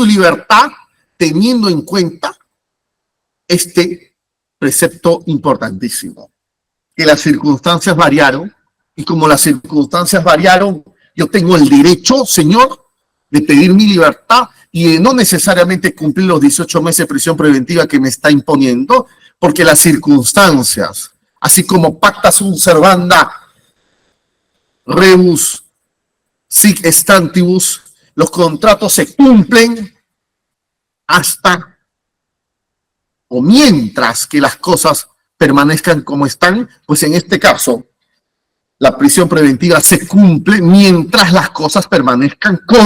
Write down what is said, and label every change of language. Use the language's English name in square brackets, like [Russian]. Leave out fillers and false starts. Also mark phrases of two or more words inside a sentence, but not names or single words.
[Spanish] libertad, teniendo en cuenta este precepto importantísimo, que las circunstancias variaron, y como las circunstancias variaron, yo tengo el derecho, señor, de pedir mi libertad y de no necesariamente cumplir los 18 meses de prisión preventiva que me está imponiendo, porque las circunstancias, así como [Latin] pacta sunt servanda rebus sic stantibus, [Spanish] los contratos se cumplen hasta o mientras que las cosas permanezcan como están, pues en este caso, la prisión preventiva se cumple mientras las cosas permanezcan